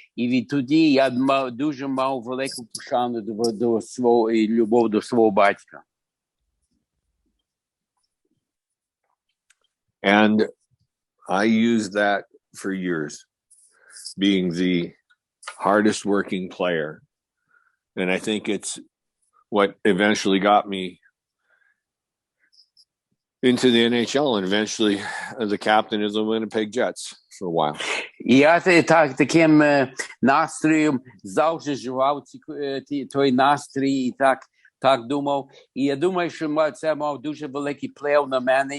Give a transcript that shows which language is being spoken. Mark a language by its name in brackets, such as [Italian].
[Ukrainian] І відтоді я дуже мав велику пошану до свого і любов до свого батька. [English] And I used that for years, being the hardest working player. And I think it's what eventually got me into the NHL and eventually the captain of the Winnipeg Jets for a while. [Ukrainian] Я таким настроєм завжди живав той настрій і так думав. І я думаю, що це мав дуже великий вплив на мене.